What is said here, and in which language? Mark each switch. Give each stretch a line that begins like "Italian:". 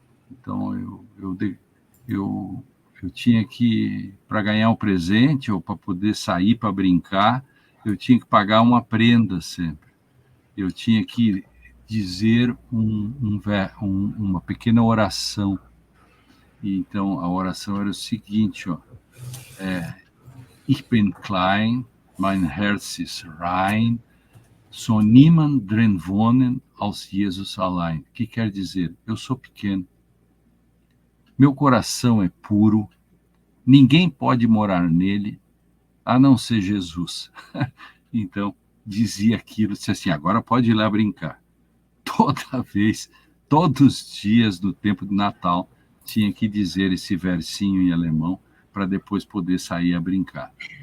Portuguese: Então eu tinha que, para ganhar um presente ou para poder sair para brincar, eu tinha que pagar uma prenda sempre. Eu tinha que dizer uma pequena oração. E então a oração era o seguinte, ó,
German: Ich bin klein, mein Herz ist rein, so niemand drin wohnen als Jesus allein.
Portuguese: Que quer dizer, eu sou pequeno, meu coração é puro, ninguém pode morar nele, a não ser Jesus. Então, dizia aquilo, disse assim, agora pode ir lá brincar. Toda vez, todos os dias do tempo de Natal, tinha que dizer esse versinho em alemão, para depois poder sair a brincar.